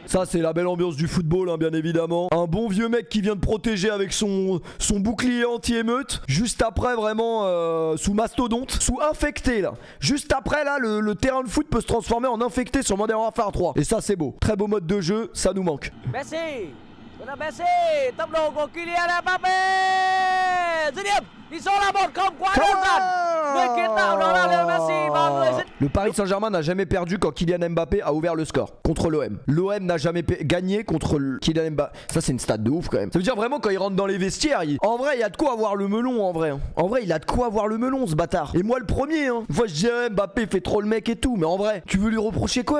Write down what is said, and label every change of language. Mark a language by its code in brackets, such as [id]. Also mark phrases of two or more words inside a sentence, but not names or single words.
[fr] Ça c'est la belle ambiance du football hein, bien évidemment. Un bon vieux mec qui vient de protéger avec son bouclier anti-émeute. Juste après vraiment sous mastodonte, sous infecté là. Juste après là le terrain de foot peut se transformer en infecté sur Modern Warfare 3. Et ça c'est beau. Très beau mode de jeu, ça nous manque. [vi] Messi, Messi, tốc độ của Kylian Mbappé. Dứt điểm, tỷ số là 1-0 quá đơn giản. Người kiến tạo đó là Lionel Messi và người dẫn. [fr] Le Paris Saint-Germain n'a jamais perdu quand Kylian Mbappé a ouvert le score contre l'OM. L'OM n'a jamais gagné contre Kylian Mbappé. Ça c'est une stat de ouf quand même. Ça veut dire vraiment quand il rentre dans les vestiaires, en vrai il y a de quoi avoir le melon en vrai. En vrai il a de quoi avoir le melon ce bâtard. Et moi le premier hein. Une fois je disais Mbappé fait trop le mec et tout. Mais en vrai tu veux lui reprocher quoi?